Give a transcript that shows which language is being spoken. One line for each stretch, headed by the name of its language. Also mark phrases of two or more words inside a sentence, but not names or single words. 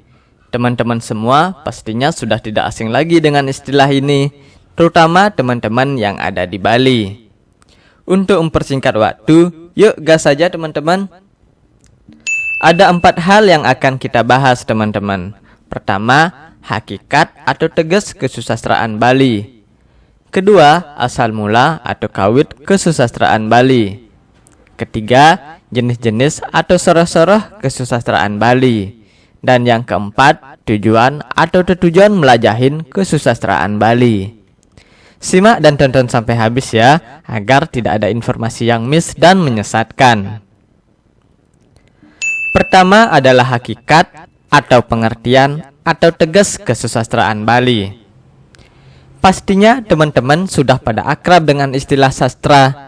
Indonesian: Teman-teman semua pastinya sudah tidak asing lagi dengan istilah ini, terutama teman-teman yang ada di Bali. Untuk mempersingkat waktu, yuk gas saja teman-teman. Ada 4 hal yang akan kita bahas teman-teman. Pertama, hakikat atau tegas kesusastraan Bali. Kedua, asal mula atau kawit kesusastraan Bali. Ketiga, jenis-jenis atau soroh-soroh kesusastraan Bali. Dan yang keempat, tujuan atau tujuan melajahin kesusastraan Bali. Simak dan tonton sampai habis ya, agar tidak ada informasi yang miss dan menyesatkan. Pertama adalah hakikat atau pengertian atau tegas kesusastraan Bali. Pastinya teman-teman sudah pada akrab dengan istilah sastra.